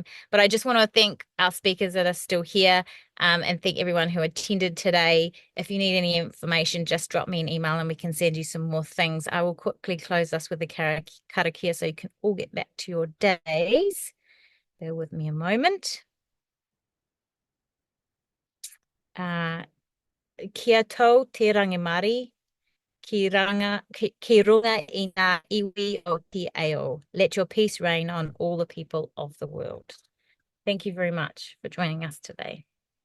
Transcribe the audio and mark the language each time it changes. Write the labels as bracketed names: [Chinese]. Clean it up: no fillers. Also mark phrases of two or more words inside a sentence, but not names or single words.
[English] But I just want to thank our speakers that are still here, and thank everyone who attended today. If you need any information, just drop me an email and we can send you some more things. I will quickly close us with the karakia so you can all get back to your days. Bear with me a moment. [Māori] Kia tau te rangimari, ki runga i ngā iwi o te ao. [English] Let your peace reign on all the people of the world. Thank you very much for joining us today.